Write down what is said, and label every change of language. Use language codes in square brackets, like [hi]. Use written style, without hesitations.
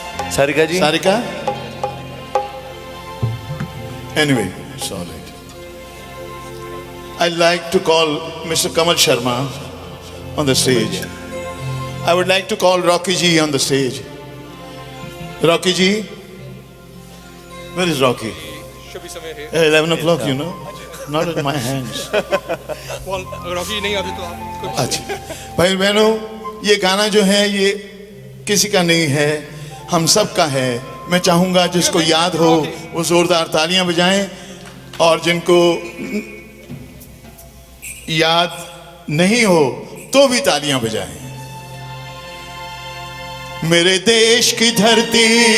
[en] Sarika ji Sarika anyway sorry I'd like to call Mr. Kamal Sharma on the stage. I would like to call Rocky ji on the stage. Rocky ji, where is Rocky? Should be somewhere here. 11 o'clock, you know. Not in my hands. [hi] Well, Rocky नहीं आते तो आप कुछ अच्छा भाई बहनों ये गाना जो है ये किसी का नहीं है हम सब का है मैं चाहूँगा जिसको याद हो वो जोरदार तालियां बजाएं और जिनको याद नहीं हो तो भी तालियां बजाएं मेरे देश की धरती